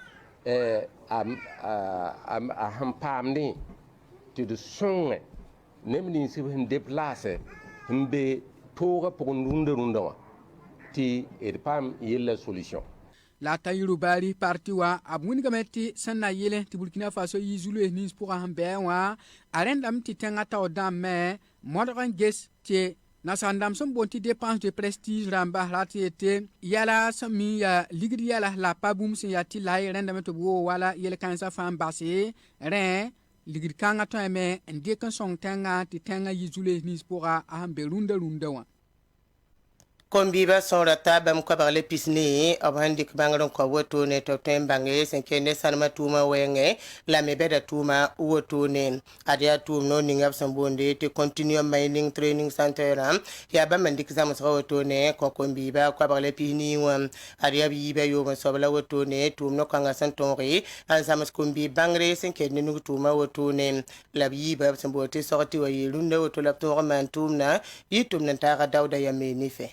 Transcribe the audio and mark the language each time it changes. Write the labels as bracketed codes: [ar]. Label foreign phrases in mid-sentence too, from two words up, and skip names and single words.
[mos] a sẽn paamdẽ tɩ d sõngẽ neb nins sẽn déplace n be toogã pʋgẽ rũndã wã tɩ d paam yella solution. La Tahirou Barry parti wa a wingame tɩ sẽn na yɩlẽ tɩ Burkina Faso yɩ zu-loees nins pʋgã sẽn bɩ wã a rẽndame tɩ tẽngã tao dãmbme modg n ges tɩ nasãndam sẽn boond tɩ [fr] dépense de prestige [mos] rãmba ra tɩ yetɩ yɛla sẽn mi yaa ligd yɛla la pa bũmb sẽn yaa tɩ la y rẽndame tɩ b woo wala yel-kãensã fãa n base rẽ ligd kãngã tõeme n dɩk n sõng tẽngã tɩ tẽngã yɩ zu-loees nins pʋga a sẽn be rũndã wã. Kombiba sõora taa bãmb koabg la pisne b sẽn dɩk bãngr n kõ wotone tɩ b tõe n bãnge sẽn kẽnd ne sãnema tʋʋmã wɛɛngẽ la me bɛda tʋʋma wotone ad yaa tʋʋm no ninga b sẽn boonde tɩ [en] continuum mining training [mos] centerã yaa bãmb n dɩk zãmsga wotone kõ kombiba koabg la pisni wã ad yaa b yiibã yoom n soab la wotone tʋʋm no-kãngã sẽn tõoge n zãms kombi bãngre sẽn kẽnd ne nug tʋʋmã wotone la b yiibã b sẽn boond tɩ sog tɩ wa yɩ rũndã woto la b tõog n maan tʋʋmdã yɩ tʋmd n taaga daoda yame ne fɛ.